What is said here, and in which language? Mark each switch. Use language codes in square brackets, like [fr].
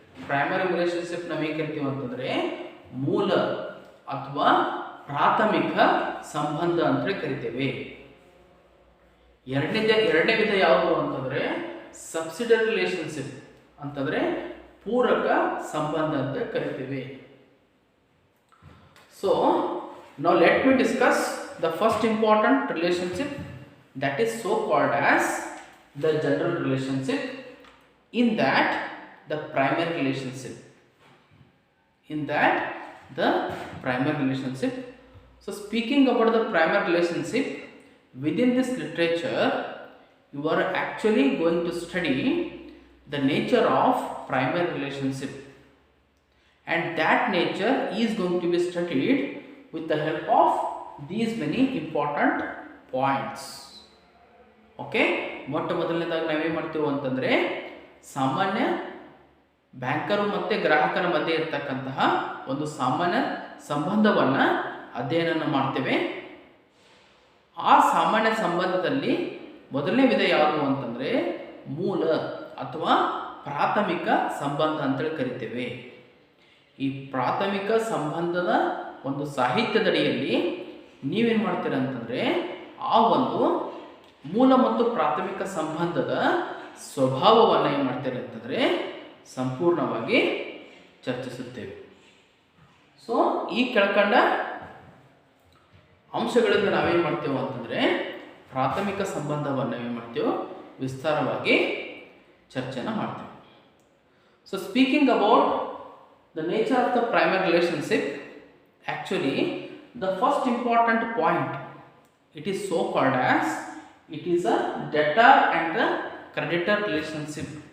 [kn] Primary relationship ನಾವೇನು ಕರಿತೀವಿ ಅಂತಂದರೆ ಮೂಲ ಅಥವಾ ಪ್ರಾಥಮಿಕ ಸಂಬಂಧ ಅಂತೇಳಿ ಕರಿತೇವೆ. ಎರಡನೇ ವಿಧ ಯಾವುದು ಅಂತಂದರೆ ಸಬ್ಸಿಡರಿ ರಿಲೇಷನ್ಶಿಪ್ ಅಂತಂದರೆ ಪೂರಕ ಸಂಬಂಧ ಅಂತ ಕರಿತೇವೆ. [en] So now let me discuss the first important relationship, that is so called as the general relationship. In that, the primary relationship. in that the primary relationship. So speaking about the primary relationship, within this literature you are actually going to study the nature of primary relationship, and that nature is going to be studied with the help of these many important points. [kn] Okay, ಮೊಟ್ಟ ಮೊದಲನೇದಾಗಿ ನಾವೇನು ಮಾಡ್ತೀವಿ ಅಂತಂದರೆ, ಸಾಮಾನ್ಯ banker ಮತ್ತು ಗ್ರಾಹಕರ ಮಧ್ಯೆ ಇರತಕ್ಕಂತಹ ಒಂದು ಸಾಮಾನ್ಯ ಸಂಬಂಧವನ್ನು ಅಧ್ಯಯನ ಮಾಡ್ತೇವೆ. ಆ ಸಾಮಾನ್ಯ ಸಂಬಂಧದಲ್ಲಿ ಮೊದಲನೇ ವಿಧ ಯಾವುದು ಅಂತಂದರೆ ಮೂಲ ಅಥವಾ ಪ್ರಾಥಮಿಕ ಸಂಬಂಧ ಅಂತೇಳಿ ಕರಿತೇವೆ. ಈ ಪ್ರಾಥಮಿಕ ಸಂಬಂಧದ ಒಂದು ಸಾಹಿತ್ಯದಡಿಯಲ್ಲಿ ನೀವೇನು ಮಾಡ್ತೀರ ಅಂತಂದರೆ, ಆ ಒಂದು ಮೂಲ ಮತ್ತು ಪ್ರಾಥಮಿಕ ಸಂಬಂಧದ ಸ್ವಭಾವವನ್ನು ಏನು ಮಾಡ್ತೀರ ಅಂತಂದರೆ ಸಂಪೂರ್ಣವಾಗಿ ಚರ್ಚಿಸುತ್ತೇವೆ. ಸೊ ಈ ಕೆಳಕಂಡ ಅಂಶಗಳಿಂದ ನಾವೇನು ಮಾಡ್ತೇವೆ ಅಂತಂದರೆ ಪ್ರಾಥಮಿಕ ಸಂಬಂಧವನ್ನು ಏನು ಮಾಡ್ತೇವೆ ವಿಸ್ತಾರವಾಗಿ ಚರ್ಚೆನ ಮಾಡ್ತೇವೆ. [en] So speaking about the nature of the primary relationship, actually the first important point, it is so called as it is a debtor and a creditor relationship.